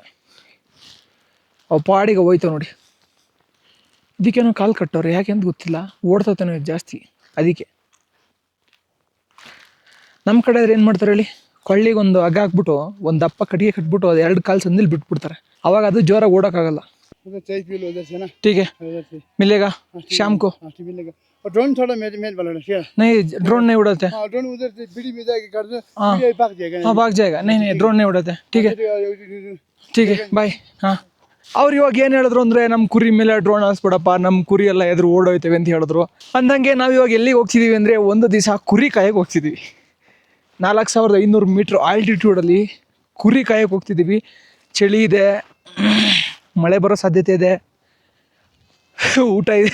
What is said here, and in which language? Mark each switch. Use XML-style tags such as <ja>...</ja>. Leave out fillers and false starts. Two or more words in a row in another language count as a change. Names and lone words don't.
<kn>ಅವು ಪಾಡಿಗೆ ಹೋಯ್ತವೆ ನೋಡಿ. ಇದಕ್ಕೇನೋ ಕಾಲು ಕಟ್ಟವ್ರೆ, ಯಾಕೆ ಅಂತ ಗೊತ್ತಿಲ್ಲ. ಓಡ್ತತಾನೆ ಜಾಸ್ತಿ ಅದಕ್ಕೆ. ನಮ್ಮ ಕಡೆ ಆದ್ರೆ ಏನು ಮಾಡ್ತಾರೆ ಹೇಳಿ, ಕೊಳ್ಳಿಗೆ ಒಂದು ಹಗ್ಗ ಹಾಕ್ಬಿಟ್ಟು ಒಂದು ದಪ್ಪ ಕಟ್ಟಿಗೆ ಕಟ್ಬಿಟ್ಟು ಅದು 2 ಕಾಲು ಸಂದಿಲ್ ಬಿಟ್ಬಿಡ್ತಾರೆ. ಅವಾಗ ಅದು ಜೋರಾಗಿ ಓಡೋಕ್ಕಾಗಲ್ಲ.</kn> <hi>ठीक है मिलेगा शाम को। ड्रोन थोड़ा मेल वाला नहीं ड्रोन नहीं उड़ाते। ड्रोन उधर से बिड़ी में जाके कर दो, भाग जाएगा। हाँ भाग जाएगा। नहीं नहीं ड्रोन नहीं उड़ाते। ठीक है ಬಾಯ್.</hi> <kn>ಹಾಂ ಅವ್ರು ಇವಾಗ ಏನು ಹೇಳಿದ್ರು ಅಂದರೆ ನಮ್ಮ ಕುರಿ ಮೇಲೆ ಡ್ರೋನ್ ಹಾರಿಸ್ಬಿಡಪ್ಪ, ನಮ್ಮ ಕುರಿ ಎಲ್ಲ ಎದುರು ಓಡೋಯ್ತೇವೆ ಅಂತ ಹೇಳಿದ್ರು. ಅಂದಂಗೆ ನಾವು ಇವಾಗ ಎಲ್ಲಿಗೆ ಹೋಗ್ತಿದ್ದೀವಿ ಅಂದರೆ ಒಂದು ದಿವಸ ಕುರಿ ಕಾಯಕ್ಕೆ ಹೋಗ್ತಿದ್ದೀವಿ. 4500 ಮೀಟ್ರ್ ಆಲ್ಟಿಟ್ಯೂಡಲ್ಲಿ ಕುರಿ ಕಾಯಕ್ಕೆ ಹೋಗ್ತಿದ್ದೀವಿ. ಚಳಿ ಇದೆ, ಮಳೆ ಬರೋ ಸಾಧ್ಯತೆ ಇದೆ, ಊಟ ಇದೆ.</kn>